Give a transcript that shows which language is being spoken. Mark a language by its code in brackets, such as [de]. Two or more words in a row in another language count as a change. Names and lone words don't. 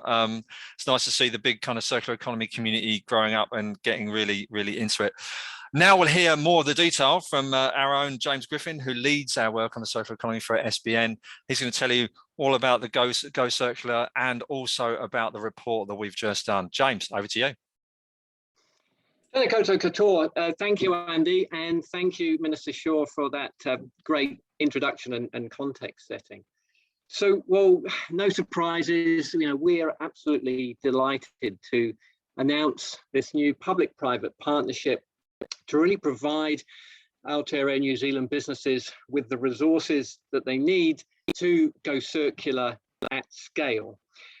[en] It's nice to see the big kind of circular economy community growing up and getting really, really into it. Now we'll hear more of the detail from our own James Griffin, who leads our work on the circular economy for SBN. He's going to tell you all about the Go Circular and also about the report that we've just done. James, over to you. [mi] Tēnā koutou katoa. [en] Thank you, Andy, and thank you, Minister Shaw, for that great introduction and context setting. So, well, no surprises. We're absolutely delighted to announce this new public-private partnership to really provide Aotearoa New Zealand businesses with the resources that they need to go circular at scale.